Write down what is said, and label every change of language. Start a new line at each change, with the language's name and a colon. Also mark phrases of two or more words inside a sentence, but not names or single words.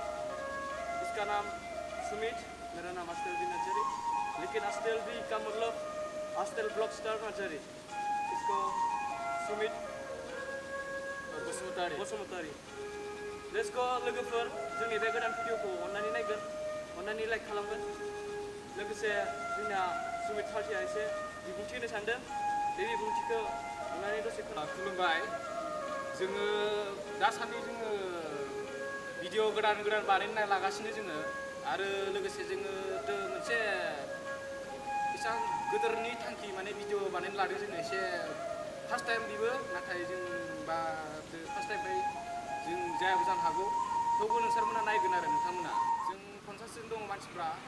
Hindi: इसका नाम सुमित मेरा नाम अस्tel नार्जारी लेकिन अस्tel भी का मतलब अस्tel ब्लॉग स्टार नार्जारी इसको सुमित बसुमतारी
English: let's go
Bodo: लोगोफोर जोंनि बे गोदान भिडिअखौ अन्नानै नायगोन अन्नानै लाइक खालामगोन लोगोसे जोंना सुमित पार्टिया एसे बिबुंथि होनो सानदों बे बिबुंथिखौ अन्नानै दसे खुलुमबाय जोङो दासान्दि जोङो भिडिअ गोदान बानायनो लागासिनो जोङो आरो लोगोसे जोङो मोनसे एसां गोदोरनि थांखि माने भिडिअ बानायनो लादों जोङो एसे
English: first time
Bodo: बिबो नाथाय जों बा
English: first time
Bodo: जों जायाबो जानो हागौ थेवबो नोंसोरमोना नायगोन आरो नोंथांमोना जों 50 जन दङ मानसिफ्रा